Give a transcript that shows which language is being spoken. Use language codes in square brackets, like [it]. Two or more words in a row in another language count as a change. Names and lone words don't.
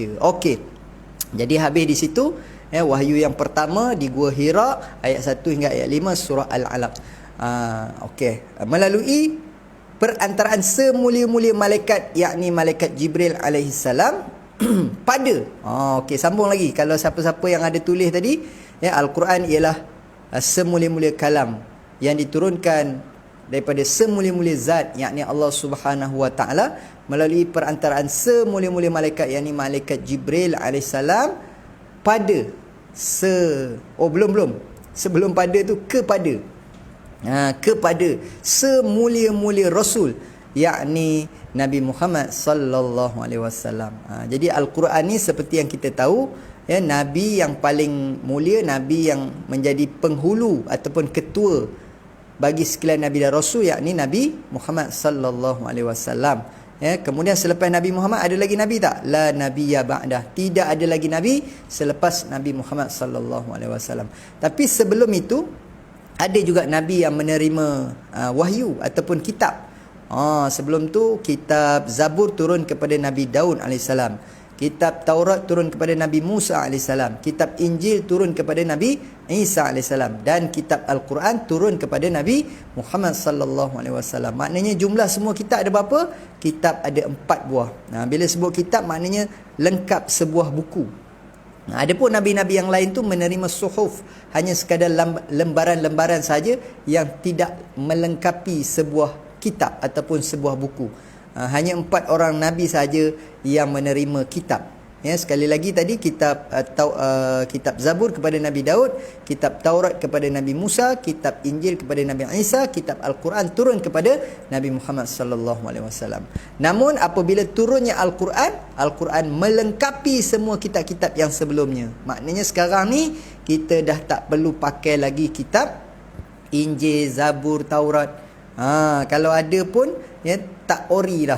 [ms] Okey, jadi habis di situ wahyu yang pertama di Gua Hira, ayat 1 hingga ayat 5 surah Al-Alaq. Okey, melalui perantaraan semulia-mulia malaikat, yakni malaikat Jibril [ar] عليه السلام [ms] pada okey, sambung lagi. Kalau siapa-siapa yang ada tulis tadi, Al-Quran ialah semulia-mulia kalam yang diturunkan daripada semulia-mulia zat, yakni Allah [ar] سبحانه وتعالى, [ms] melalui perantaraan semulia-mulia malaikat, yakni malaikat Jibril [ar] عليه السلام, [ms] pada belum sebelum pada tu, kepada semulia-mulia rasul, yakni Nabi Muhammad [ar] صلى الله عليه وسلم. [ms] Jadi Al-Quran ni seperti yang kita tahu, nabi yang paling mulia, nabi yang menjadi penghulu ataupun ketua bagi sekalian nabi dan rasul, yakni Nabi Muhammad [ar] صلى الله عليه وسلم. [ms] Kemudian selepas Nabi Muhammad ada lagi nabi tak? [ar] لا نبي بعده. [ms] Tidak ada lagi nabi selepas Nabi Muhammad [ar] صلى الله عليه وسلم. [ms] Tapi sebelum itu ada juga nabi yang menerima wahyu ataupun kitab. Sebelum tu kitab Zabur turun kepada Nabi Daud alaihissalam, kitab Taurat turun kepada Nabi Musa alaihissalam, kitab Injil turun kepada Nabi Isa alaihissalam, dan kitab Al-Quran turun kepada Nabi Muhammad [ar] صلى الله عليه وسلم. [ms] Maknanya jumlah semua kitab ada berapa? Kitab ada 4 buah. Bila sebut kitab maknanya lengkap sebuah buku. Adapun nabi-nabi yang lain tu menerima suhuf, hanya sekadar lembaran-lembaran saja yang tidak melengkapi sebuah kitab ataupun sebuah buku. Hanya 4 orang nabi saja yang menerima kitab. Sekali lagi tadi kitab kitab Zabur kepada Nabi Daud, kitab Taurat kepada Nabi Musa, kitab Injil kepada Nabi Isa, kitab Al-Quran turun kepada Nabi Muhammad [ar] صلى الله عليه وسلم. [ms] Namun apabila turunnya Al-Quran, Al-Quran melengkapi semua kitab-kitab yang sebelumnya. Maknanya sekarang ni kita dah tak perlu pakai lagi kitab Injil, Zabur, Taurat. Kalau ada pun tak ori dah.